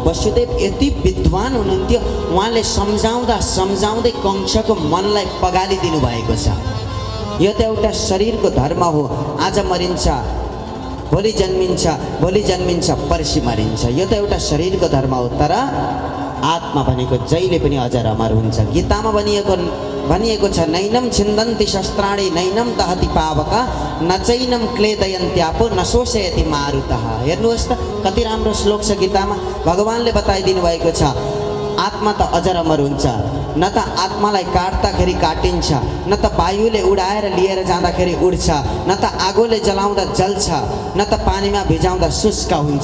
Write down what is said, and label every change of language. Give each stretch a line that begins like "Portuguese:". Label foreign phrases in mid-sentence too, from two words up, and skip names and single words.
Nepali: वसुदेव यति विद्वान हुनुहुन्थ्यो, उहाँले सम्झाउँदा सम्झाउँदै कंसको मनलाई पगालिदिनु भएको छ। यो त एउटा शरीरको धर्म हो। आज मरिन्छ, भोलि जन्मिन्छ, भोलि जन्मिन्छ, पर्सि मरिन्छ। यो त एउटा शरीरको धर्म हो। तर आत्मा भनेको जहिले पनि अजर अमर हुन्छ। गीतामा भनिएको छ,
Sanskrit: नैनम छिन्दन्ति शस्त्राणि नैनम दहति पावका न चैनम क्लेदयन्त्यापो न शोषयति मारुतः।
Nepali: हेर्नुहोस् त, कति राम्रो श्लोक छ गीतामा। भगवानले बताइदिनु भएको छ, आत्मा त अजर अमर हुन्छ। न त आत्मालाई काट्दाखेरि काटिन्छ, न त वायुले उडाएर लिएर जाँदाखेरि उड्छ, न त आगोले जलाउँदा जल्छ, न त पानीमा भिजाउँदा शुष्क हुन्छ।